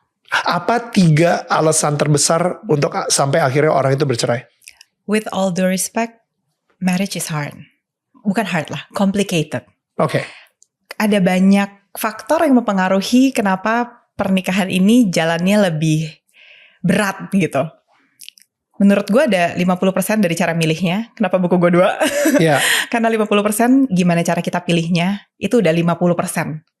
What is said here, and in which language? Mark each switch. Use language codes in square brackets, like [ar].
[id] Apa 3 alasan terbesar untuk sampai akhirnya orang itu bercerai? [en] With all due respect, marriage is hard. [id] Bukan hard lah, complicated. Oke. Ada banyak faktor yang mempengaruhi kenapa pernikahan ini jalannya lebih berat gitu. Menurut gue ada 50% dari cara milihnya. Kenapa buku gue 2? Yeah. Karena 50% gimana cara kita pilihnya, itu udah 50%.